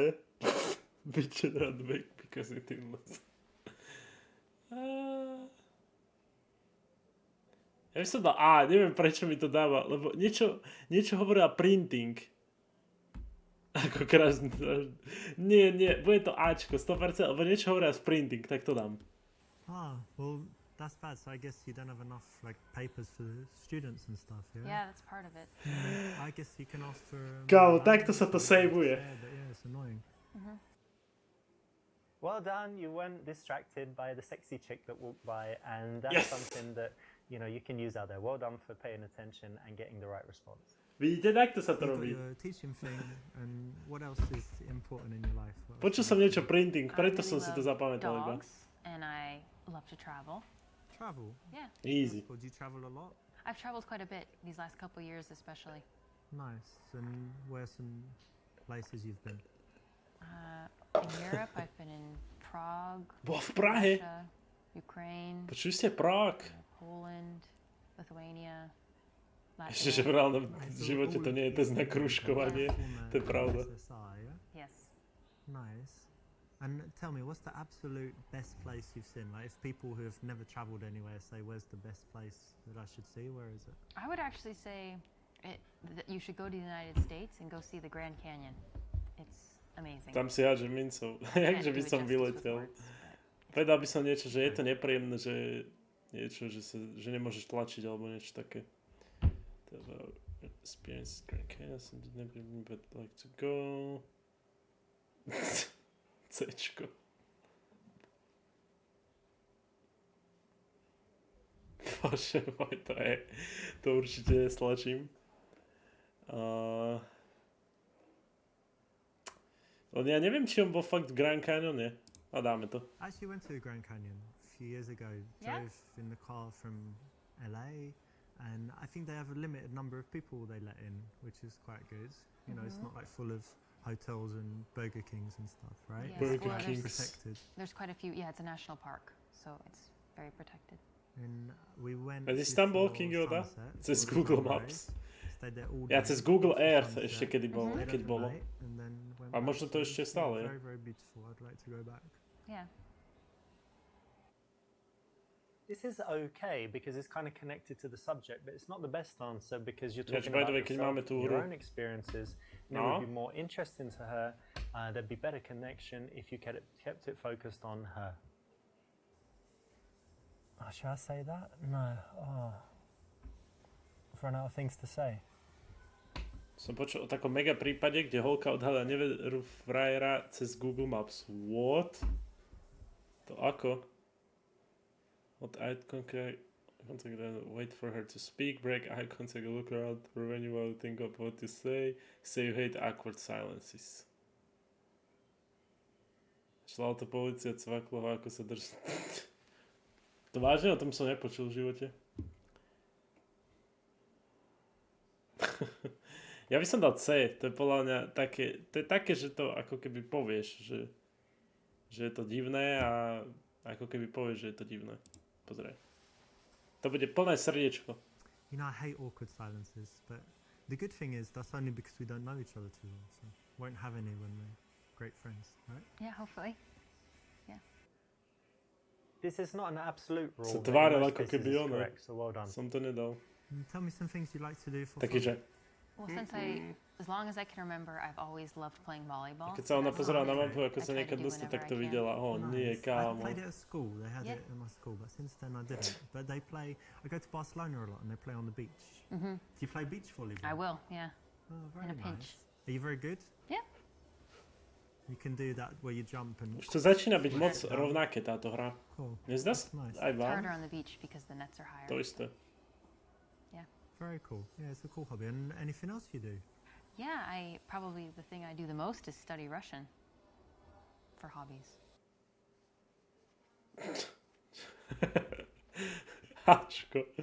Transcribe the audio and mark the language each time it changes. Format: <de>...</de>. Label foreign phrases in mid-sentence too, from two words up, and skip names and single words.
<sk>Bitch and run back because it inless. Ja by som dal A, neviem prečo mi to dáva, lebo niečo hovoria printing. Ako krásne. Nie, bude to Ačko, 100%, lebo niečo hovoria s printing, tak to dám.</sk> <en>Well, that's bad. So I guess you don't have enough like papers for the students and stuff, yeah? Yeah, that's part of it. I guess you can ask for.</en> <sk>Kámo, takto sa to saveuje.</sk> <en>Yeah, but yeah, it's annoying. Well done, you weren't distracted by the sexy chick that walked by, and that's Yes. something that you can use out there. Well done for paying attention and getting the right response.</en> <sk>Vidíte, takto sa to</sk> <en>You've got</en> <sk>robí.</sk> <en>your teaching thing, and what else is important in your life? What else</en> <sk>Počul</sk> <en>do</en> <sk>som</sk> <en>you</en> <sk>niečo</sk> <en>do?</en> <sk>printing,</sk> <en>I</en> <sk>preto</sk> <en>really</en> <sk>som si to</sk> <en>love</en> <sk>zapamätal iba.</sk> <en>dogs and I love to travel. Travel? Yeah. Easy. Or do you travel a lot? I've traveled quite a bit these last couple of years, especially. Nice. And where are some places you've been? In Europe, I've been in Prague,</en> <sk>Bola v Prahe.</sk> <en>Russia, Ukraine,</en> <sk>Počuli ste Prák?</sk> <en>Poland, Lithuania,</en> <sk>Ešte, že v</sk> <en>Latvia.</en> <sk>reálnom živote to nie je test na kružkovanie. To je pravda.</sk> <en>SSI, yeah? Yes. Nice. And tell me, what's the absolute best place you've seen? Like, if people who have never travelled anywhere say, where's the best place that I should see, where is it? I would actually say that you should go to the United States and go see the Grand Canyon. It's amazing.</en> <sk>Tam si hádžem mincov. Jakže by som vyletel. Povedal by som niečo, že je to nepríjemné, že niečo, že nemôžeš tlačiť alebo niečo také.</sk> <en>Experience Grand Canyon, but like to go.</en> <sk>Cčko. Bože môj, to určite stlačím. Len ja neviem, či on bol fakt v Grand Canyone. A dáme to.</sk> <en>I actually went to the Grand Canyon a few years ago. Yeah? Drove in the car from LA, and I think they have a limited number of people they let in, which is quite good. You know, it's not like full of hotels and Burger Kings and stuff, right? Yes. Burger Well, Kings. Protected. There's quite a few. Yeah, it's a national park, so it's very protected. And we went.</en> <sk>A ty si tam bol,</sk> <en>before</en> <sk>Kingoda?</sk> <en>sunset,</en> <sk>Cez</sk> <en>for the</en> <sk>Google</sk> <en>sunrise.</en> <sk>Maps.</sk> <en>Stayed there all</en> <sk>Ja</sk> <en>day,</en> <sk>cez Google</sk> <en>watched the</en> <sk>Earth</sk> <en>sunset,</en> <sk>ešte keď</sk> <en>stayed</en> <sk>bolo.</sk> <en>overnight, and then went</en> <sk>A</sk> <en>back.</en> <sk>možno to ešte stále je.</sk> <en>Very, very beautiful. I'd like to go back. Yeah. This is okay because it's kind of connected to the subject, but it's not the best answer because you're Yeah, talking by the about way,</en> <sk>keď máme</sk> <en>yourself,</en> <sk>tú</sk> <en>your</en> <sk>hru.</sk> <en>own experiences, and it</en> <sk>No.</sk> <en>would be more interesting to her. There'd be better connection if you kept it focused on her. Oh, should I say that? No. Oh. I've run out of things to say.</en> <sk>Som počul o takom mega prípade, kde holka odhalila neveru frajera cez Google Maps. What? To ako?</sk> <en>What eye contact, wait for her to speak, break eye contact, look around for when you want to think of what to say you hate awkward silences.</en> <sk>Šla to polícia, cvaklo ho, ako sa drží. To vážne? O tom som nepočul v živote. Ja by som dal C, to je podľa mňa také, že to ako keby povieš, že je to divné a ako keby povieš, že je to divné. Pozrieť. To bude plné srdiečko.</sk> <en>You know, I hate awkward silences, but the good thing is that's only because we don't know each other too well, so won't have any when we're great friends, right? Yeah, hopefully. This is not an absolute rule.</en> <sk>Sa</sk> <en>but in</en> <sk>tváril</sk> <en>most</en> <sk>ako</sk> <en>cases</en> <sk>keby</sk> <en>it's</en> <sk>ono.</sk> <en>correct, so well done.</en> <sk>Som to nedal.</sk> <en>Tell me some things you like to do for</en> <sk>Taký,</sk> <en>fun.</en> <sk>že</sk> <en>Well, since as long as I can remember, I've always loved playing volleyball.</en> <sk>keď sa ona</sk> <en>That's</en> <sk>pozerala na</sk> <en>something</en> <sk>mapu, ako</sk> <en>I</en> <sk>sa</sk> <en>try to</en> <sk>niekam</sk> <en>do</en> <sk>dostať, tak</sk> <en>whenever</en> <sk>to</sk> <en>I can.</en> <sk>videla. Nie,</sk> <en>Nice. I</en> <sk>kámo.</sk> <en>played it at school. They had Yeah. it in my school, but since then I didn't. But they play. I go to Barcelona a lot, and they play on the beach. Do you play beach volleyball? I will, yeah. Oh, very in a pinch. nice. Are you very good? Yeah. You can do that where you jump and.</en> <sk>Už to začína byť moc rovnaké táto hra.</sk> <en>Cool.</en> <sk>Nezdá sa?</sk> <en>That's nice.</en> <sk>Aj</sk> <en>It's</en> <sk>vám?</sk> <en>harder on the beach because the nets are higher.</en> <sk>To isté.</sk> <en>Very cool. Yeah, it's a cool hobby. And anything else you do? Yeah, probably the thing I do the most is study Russian for hobbies.</en> <sk>Hačko.</sk>